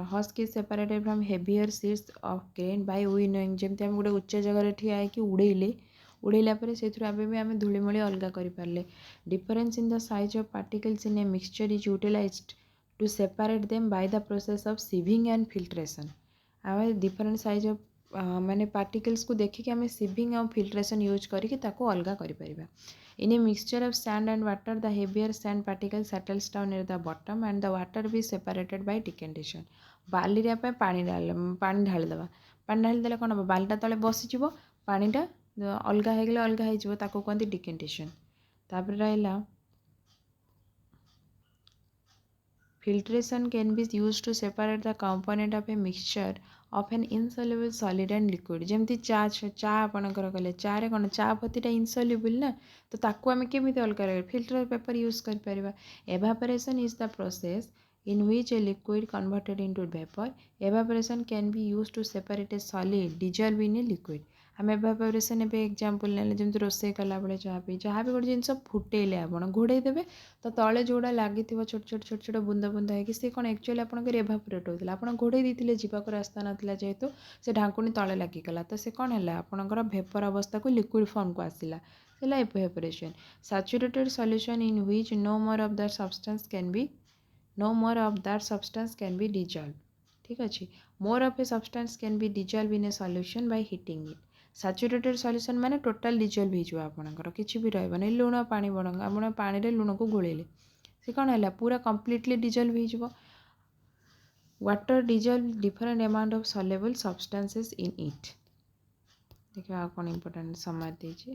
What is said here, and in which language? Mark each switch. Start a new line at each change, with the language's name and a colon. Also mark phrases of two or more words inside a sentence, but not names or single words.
English: husk is separated from heavier seeds of grain by winnowing,
Odia: ଯେମିତି ଆମେ ଗୋଟେ ଉଚ୍ଚ ଜାଗାରେ ଠିଆ ହେଇକି ଉଡ଼େଇଲା ପରେ ସେଥିରୁ ଆମେ ଧୂଳିମୂଳି ଅଲଗା କରିପାରିଲେ।
English: difference in the size of particles in a mixture is utilized to separate them by the process of sieving and filtration.
Odia: ଆମେ
English: different size of
Odia: ମାନେ ପାର୍ଟିକଲ୍ସକୁ ଦେଖିକି ଆମେ ସିଭିଂ ଆଉ ଫିଲ୍ଟ୍ରେସନ୍ ୟୁଜ୍ କରିକି ତାକୁ ଅଲଗା କରିପାରିବା।
English: In a mixture of sand and water, the heavier sand particle settles down near the bottom and the water be separated by decantation.
Odia: ବାଲିରେ ଆମେ ପାଣି ଢାଳିଦେବା। ପାଣି ଢାଳିଦେଲେ କ'ଣ ହେବ? ବାଲିଟା ତଳେ ବସିଯିବ, ପାଣିଟା ଅଲଗା ହେଇଗଲେ ଅଲଗା ହେଇଯିବ, ତାକୁ କୁହନ୍ତି ଡିକେଣ୍ଟେସନ୍। ତାପରେ ରହିଲା
English: filtration can be used to separate the component of a mixture of an insoluble solid and liquid।
Odia: ଯେମିତି ଚା ଆପଣଙ୍କର କଲେ, ଚାରେ କ'ଣ ଚା ପତିଟା ଇନସଲ୍ୟୁବୁଲ୍ ନା, ତ ତାକୁ ଆମେ କେମିତି ଅଲଗା କରିବା?
English: filter paper use କରିପାରିବା। evaporation is the process in which a liquid converted into vapor. Evaporation can be used to separate a solid dissolved in a liquid।
Odia: ଆମେ ଏଭାପୋରେସନ୍ ଏବେ ଏକ୍ଜାମ୍ପଲ୍ ନେଲେ, ଯେମିତି ରୋଷେଇ କଲାବେଳେ ଯାହା ବି ଗୋଟେ ଜିନିଷ ଫୁଟେଇଲେ ଆପଣ ଘୋଡ଼େଇ ଦେବେ, ତ ତଳେ ଯେଉଁଗୁଡ଼ା ଲାଗିଥିବ ଛୋଟ ଛୋଟ ବୁନ୍ଦା ବୁନ୍ଦା ହେଇକି, ସେ କ'ଣ ଆକ୍ଚୁଆଲି ଆପଣଙ୍କର ଏଭାପୋରେଟ୍ ହେଉଥିଲା। ଆପଣ ଘୋଡ଼େଇ ଦେଇଥିଲେ, ଯିବାକୁ ରାସ୍ତା ନଥିଲା ଯେହେତୁ ସେ ଢାଙ୍କୁଣୀ ତଳେ ଲାଗିଗଲା, ତ ସେ କ'ଣ ହେଲା? ଆପଣଙ୍କର ଭେପର ଅବସ୍ଥାକୁ ଲିକ୍ୱିଡ଼ ଫର୍ମକୁ ଆସିଲା, ହେଲା ଏଭାପୋରେସନ୍।
English: saturated solution in which no more of that substance can be dissolved।
Odia: ଠିକ୍ ଅଛି।
English: more of a substance can be dissolved in a solution by heating it। saturated solution
Odia: ମାନେ
English: total dissolve
Odia: ହେଇଯିବ, ଆପଣଙ୍କର କିଛି ବି ରହିବନି। ଲୁଣ ପାଣି ବରଂ ଆପଣ ପାଣିରେ ଲୁଣକୁ ଗୋଳେଇଲେ, ସେ କ'ଣ ହେଲା? ପୁରା
English: completely dissolve
Odia: ହେଇଯିବ।
English: water dissolve different amount of soluble substances in it.
Odia: ଦେଖିବା ଆଉ କ'ଣ ଇମ୍ପୋର୍ଟାଣ୍ଟ ସମରି ଦେଇଛି।